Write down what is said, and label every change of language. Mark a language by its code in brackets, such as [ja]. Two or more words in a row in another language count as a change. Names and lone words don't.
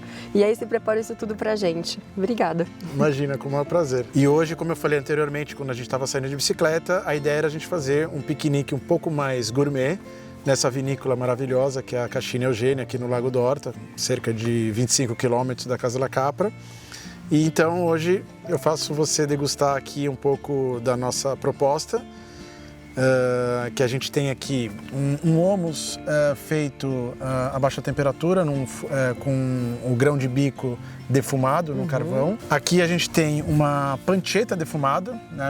[pt] E aí você prepara isso tudo pra gente. Obrigada. Imagina, como é um prazer. E hoje, como eu falei anteriormente, quando a gente estava saindo de bicicleta, a ideia era a gente fazer um piquenique um pouco mais gourmet nessa vinícola maravilhosa que é a Cascina Eugênia, aqui no Lago d'Orta, cerca de 25 quilômetros da Casa della Capra. E então hoje eu faço você degustar aqui um pouco da nossa proposta, que a gente tem aqui um hummus feito a baixa temperatura, com o grão de bico defumado no carvão. Aqui a gente tem uma pancetta defumada, né?